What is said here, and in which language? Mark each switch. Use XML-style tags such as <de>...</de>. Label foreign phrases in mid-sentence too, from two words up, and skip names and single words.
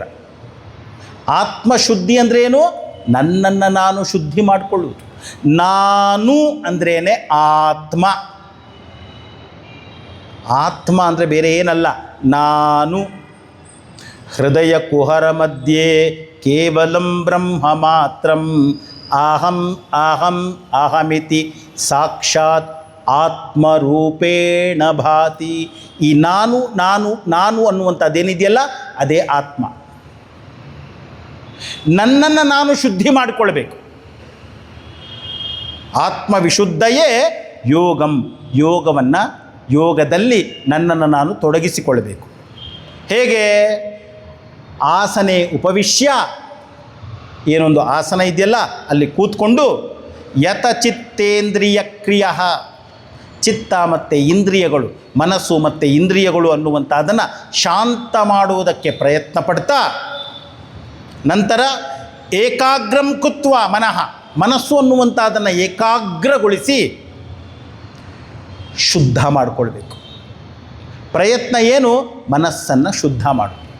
<kn>ಆತ್ಮಶುದ್ಧಿ ಅಂದ್ರೇನು? ನನ್ನನ್ನು ನಾನು ಶುದ್ಧಿ ಮಾಡಿಕೊಳ್ಳುವುದು. ನಾನು ಅಂದ್ರೇ ಆತ್ಮ. ಆತ್ಮ ಅಂದರೆ ಬೇರೆ ಏನಲ್ಲ, ನಾನು.</kn> <sa>ಹೃದಯ ಕುಹರ ಮಧ್ಯೆ ಕೇವಲಂ ಬ್ರಹ್ಮ ಮಾತ್ರಂ ಅಹಂ ಅಹಂ ಅಹಮಿತಿ ಸಾಕ್ಷಾತ್ ಆತ್ಮರೂಪೇಣ ಭಾತಿ.</sa> <kn>ಈ ನಾನು ನಾನು ನಾನು ಅನ್ನುವಂಥದ್ದೇನಿದೆಯಲ್ಲ ಅದೇ ಆತ್ಮ. ನನ್ನನ್ನು ನಾನು ಶುದ್ಧಿ ಮಾಡಿಕೊಳ್ಬೇಕು.</kn> <sa>ಆತ್ಮವಿಶುದ್ಧಯೇ ಯೋಗಂ.</sa> <kn>ಯೋಗವನ್ನು, ಯೋಗದಲ್ಲಿ ನನ್ನನ್ನು ನಾನು ತೊಡಗಿಸಿಕೊಳ್ಬೇಕು. ಹೇಗೆ?</kn> <sa>ಆಸನೆ ಉಪವಿಶ್ಯ,</sa> <kn>ಏನೊಂದು ಆಸನ ಇದೆಯಲ್ಲ ಅಲ್ಲಿ ಕೂತ್ಕೊಂಡು,</kn> <sa>ಯತಚಿತ್ತೇಂದ್ರಿಯ ಕ್ರಿಯ,</sa> <kn>ಚಿತ್ತ ಮತ್ತು ಇಂದ್ರಿಯಗಳು, ಮನಸ್ಸು ಮತ್ತು ಇಂದ್ರಿಯಗಳು ಅನ್ನುವಂಥದ್ದನ್ನು ಶಾಂತ ಮಾಡುವುದಕ್ಕೆ ಪ್ರಯತ್ನ ಪಡ್ತಾ, ನಂತರ</kn> <sa>ಏಕಾಗ್ರಂ ಕೃತ್ವ ಮನಃ,</sa> <kn>ಮನಸ್ಸು ಅನ್ನುವಂಥದ್ದನ್ನು ಏಕಾಗ್ರಗೊಳಿಸಿ ಶುದ್ಧ ಮಾಡಿಕೊಳ್ಬೇಕು. ಪ್ರಯತ್ನ ಏನು? ಮನಸ್ಸನ್ನು ಶುದ್ಧ ಮಾಡು.</kn>